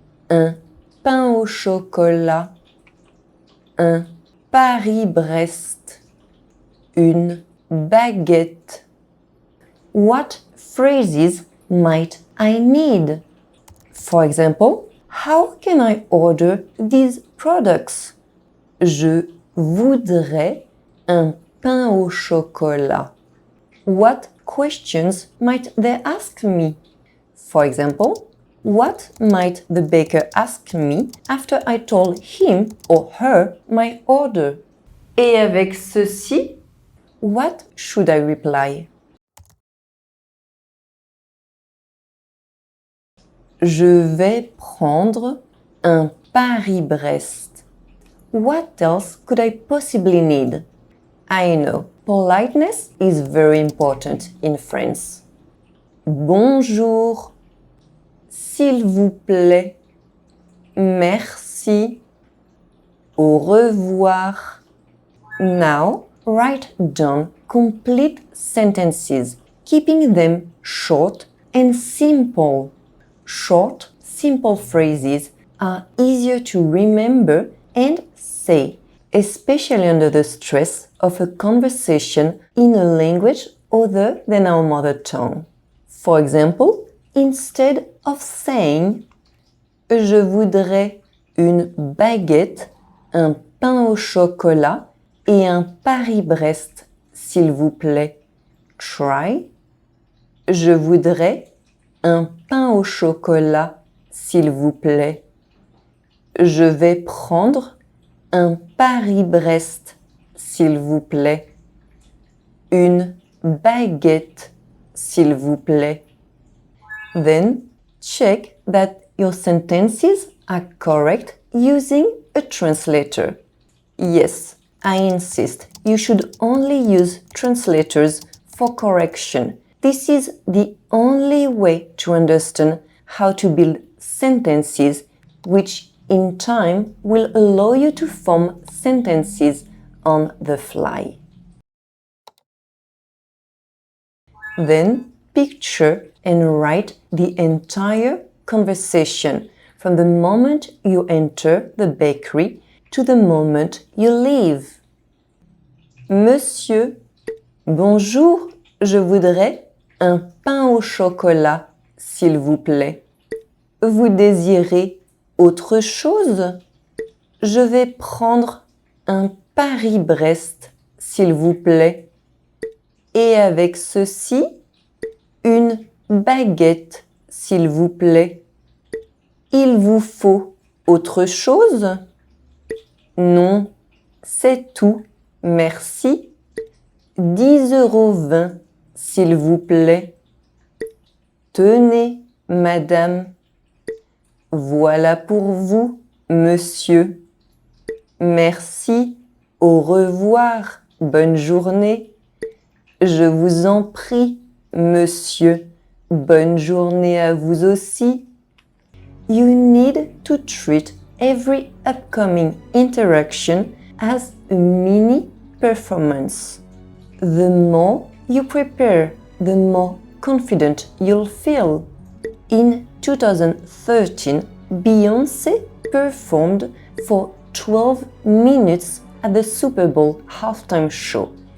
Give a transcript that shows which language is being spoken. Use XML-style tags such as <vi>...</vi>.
<fr>Un pain au chocolat. Un Paris-Brest. Une baguette.</fr> <en>What phrases might I need? For example, how can I order these products?</en> <fr>Je voudrais un pain au chocolat.</fr> <en>What questions might they ask me? For example, what might the baker ask me after I told him or her my order?</en> <fr>Et avec ceci,</fr> <en>what should I reply?</en> <fr>Je vais prendre un Paris-Brest.</fr> <en>What else could I possibly need? I know, politeness is very important in France.</en> <fr>Bonjour, s'il vous plaît, merci, au revoir.</fr> <en>Now, write down complete sentences, keeping them short and simple. Short, simple phrases are easier to remember and say, especially under the stress of a conversation in a language other than our mother tongue. For example, instead of saying</en> <fr>Je voudrais une baguette, un pain au chocolat et un Paris-Brest, s'il vous plaît,</fr> <en>try</en> <fr>Je voudrais un pain au chocolat, s'il vous plaît. Je vais prendre un Paris-Brest, s'il vous plaît. Une baguette, s'il vous plaît.</fr> <en>Then check that your sentences are correct using a translator. Yes, I insist, you should only use translators for correction. This is the only way to understand how to build sentences, which in time will allow you to form sentences on the fly. Then picture and write the entire conversation from the moment you enter the bakery to the moment you leave.</en> <fr>Monsieur, bonjour, je voudrais un pain au chocolat, s'il vous plaît. Vous désirez autre chose? Je vais prendre un Paris-Brest, s'il vous plaît. Et avec ceci, une baguette, s'il vous plaît. Il vous faut autre chose? Non, c'est tout, merci. 10,20 €, s'il vous plaît. Tenez, madame. Voilà pour vous, monsieur. Merci, au revoir, bonne journée. Je vous en prie, monsieur. Bonne journée à vous aussi.</fr> <en>You need to treat every upcoming interaction as a mini performance. The more you prepare, the more confident you'll feel. In 2013, Beyoncé performed for 12 minutes at the Super Bowl halftime show.</en>